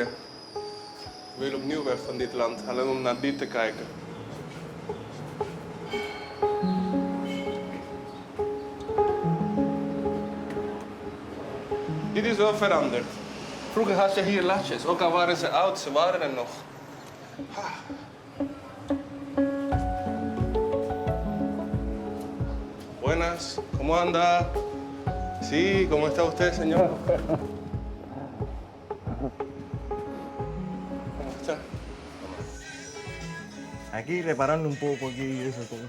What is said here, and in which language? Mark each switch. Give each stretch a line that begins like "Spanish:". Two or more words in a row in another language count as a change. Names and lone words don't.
Dutch: Ik wil opnieuw weg van dit land, alleen om naar dit te kijken. Dit is wel veranderd. Vroeger had je hier latjes, ook al waren ze oud, ze waren er nog.
Spanish: Buenas, ¿cómo anda? Sí, ¿cómo está usted, señor? ¿Cómo está? Aquí reparando un poco aquí y eso todo.